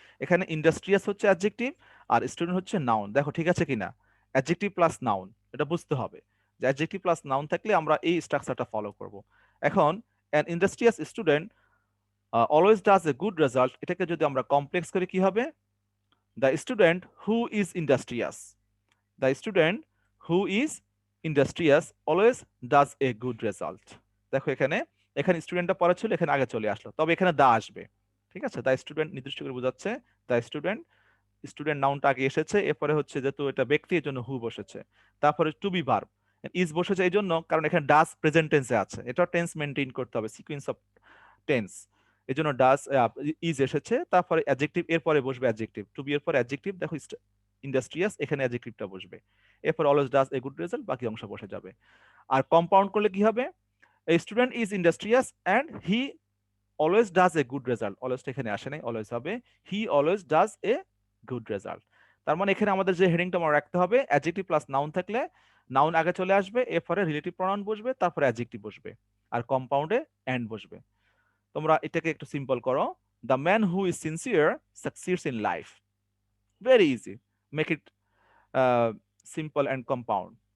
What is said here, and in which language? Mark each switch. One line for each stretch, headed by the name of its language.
Bangla: এখানে ইন্ডাস্ট্রিয়াস হচ্ছে অ্যাডজেক্টিভ আর স্টুডেন্ট হচ্ছে নাউন। দেখো ঠিক আছে কিনা? অ্যাডজেক্টিভ প্লাস নাউন, এটা বুঝতে হবে যে অ্যাডজেক্টিভ প্লাস নাউন থাকলে আমরা এই স্ট্রাকচারটা ফলো করব। এখন
English: an industrious student always does a good result,
Bangla: এটাকে যদি আমরা কমপ্লেক্স করি কি হবে?
English: The student who is industrious, the student who is industrious always does a good result.
Bangla: দেখো এখানে এখানে স্টুডেন্টটা পরে ছিল, এখানে আগে চলে আসলো, তবে এখানে দা আসবে। ঠিক আছে, দা স্টুডেন্ট নির্দিষ্ট করে বোঝাচ্ছে দা স্টুডেন্ট, স্টুডেন্ট নাউনটা আগে এসেছে, এরপরে হচ্ছে যেহেতু এটা ব্যক্তি এর জন্য হু বসেছে, তারপরে টু বি ভার্ব ইজ বসেছে এই জন্য কারণ এখানে ডাস প্রেজেন্ট টেন্সে আছে, এটা টেন্স মেনটেন করতে হবে, সিকোয়েন্স অফ টেন্স, এই জন্য ডাস ইজ এসেছে, তারপরে অ্যাডজেক্টিভ এরপরে বসবে অ্যাডজেক্টিভ, টু বি এর পরে অ্যাডজেক্টিভ, দেখো ইন্ডাস্ট্রিয়াস, এখানে অ্যাডজেক্টিভটা বসবে, এরপর
English: always does a good result,
Bangla: বাকি অংশ বসে যাবে। আর কম্পাউন্ড করলে কি হবে,
English: a student is industrious and he always does a good result,
Bangla: always এখানে আসে নাই, অলওয়েজ হবে
English: he always does a good result।
Bangla: তার মানে এখানে আমাদের যে হেডিংটা মনে রাখতে হবে, অ্যাডজেক্টিভ প্লাস নাউন থাকলে নাউন আগে চলে আসবে, এরপরে রিলেটিভ প্রনাউন বসবে, তারপরে অ্যাডজেক্টিভ বসবে, আর কম্পাউন্ডে এন্ড বসবে। তোমরা এটাকে একটু সিম্পল করো,
English: The man who is sincere succeeds in life, very easy, make it simple and compound.